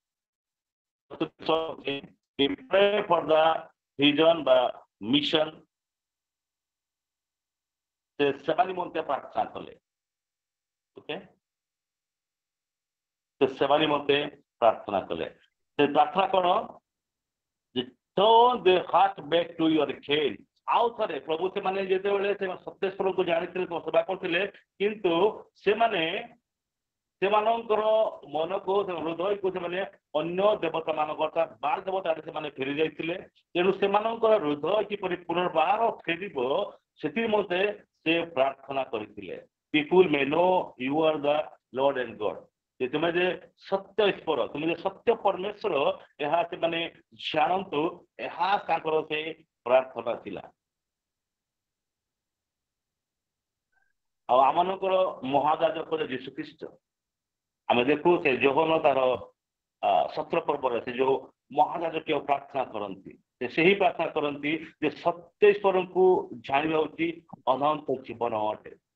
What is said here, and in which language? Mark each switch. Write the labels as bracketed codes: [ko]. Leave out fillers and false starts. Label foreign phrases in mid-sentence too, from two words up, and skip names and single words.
[en] for the vision [or] ବା ମିଶନ ସେ ସେବା ନିମନ୍ତେ ପ୍ରାର୍ଥନା କଲେ। ଓକେ, ସେ ସେବା ନିମନ୍ତେ ପ୍ରାର୍ଥନା କଲେ। ସେ ପ୍ରାର୍ଥନା କଣ? [en] turn their heart back to your care। [or] ଆଉ ଥରେ ପ୍ରଭୁ ସେମାନେ ଯେତେବେଳେ ସତ୍ୟେଶ୍ୱରଙ୍କୁ ଜାଣିଥିଲେ ସେବା କରୁଥିଲେ, କିନ୍ତୁ ସେମାନଙ୍କର ମନକୁ ହୃଦୟକୁ ସେମାନେ ଅନ୍ୟ ଦେବତା ମାନଙ୍କର ବାଲ ଦେବତା ସେମାନେ ଫେରି ଯାଇଥିଲେ। ତେଣୁ ସେମାନଙ୍କର ହୃଦୟ କିପରି ପୁନର୍ବାର ଫେରିବ ସେଥି ନିମନ୍ତେ ସେ ପ୍ରାର୍ଥନା କରିଥିଲେ। [en] people may know you are the Lord and God. [or] ତୁମେ ଯେ ସତ୍ୟ ଈଶ୍ୱର, ତୁମେ ଯେ ସତ୍ୟ ପରମେଶ୍ୱର, ଏହା ସେମାନେ ଜାଣନ୍ତୁ। ଏହା ତାଙ୍କର ସେ ପ୍ରାର୍ଥନା ଥିଲା। ଆଉ ଆମମାନଙ୍କର ମହାଯାଜକ ଯୀଶୁଖ୍ରୀଷ୍ଟ, ଆମେ ଦେଖୁ ସେ ଯୋହନ ତାର 17 ପର୍ବରେ ସେ ଯୋଉ ମହାଯାଜକୀୟ ପ୍ରାର୍ଥନା କରନ୍ତି, ସେ ସେହି ପ୍ରାର୍ଥନା କରନ୍ତି ଯେ ସତ୍ୟ ଈଶ୍ୱରଙ୍କୁ ଜାଣିବା ହେଉଛି ଅନନ୍ତ ଜୀବନ ଅଟେ।